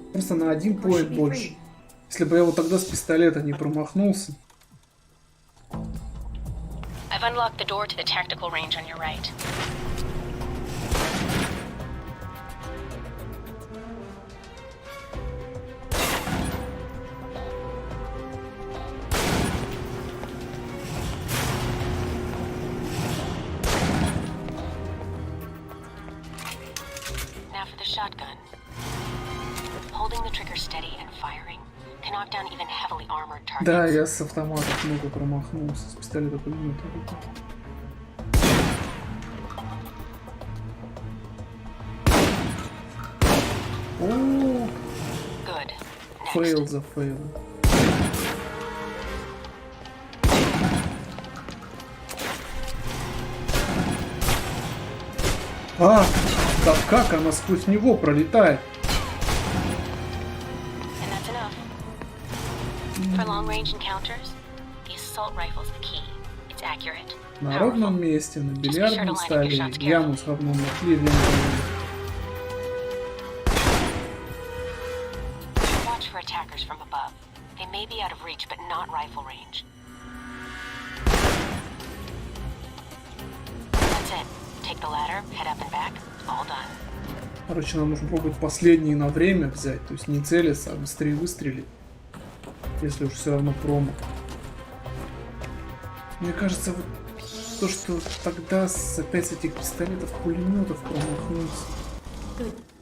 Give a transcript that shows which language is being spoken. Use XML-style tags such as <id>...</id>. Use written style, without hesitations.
<ru>Просто на один поинт больше. Если бы я вот тогда с пистолета не промахнулся.</ru> <en>I've unlocked the door to the tactical range on your right. Now for the shotgun. Holding the trigger steady and firing can knock down even heavily armored targets.</en> <ru>Да, я с автомата много промахнулся. С пистолета пулемета. О,</ru> <en>Good. Next.</en> <ru>фейл за фейлом. А, да как она сквозь него пролетает?</ru> <en>And that's enough. For long-range encounters, the assault rifle's the key. It's accurate,</en> <ru>На</ru> <en>powerful.</en> <ru>ровном месте, на бильярдном столе, яму с говном нашли,</ru> <en>Watch for attackers from above. They may be out of reach, but not rifle range. That's it. Take the ladder, head up and back. All done.</en> <ru>Короче, нам нужно пробовать последние на время взять, то есть не целиться, а быстрее выстрелить. Если уж все равно промах. Мне кажется, вот то, что тогда опять с этих пистолетов, пулеметов промахнулся.</ru>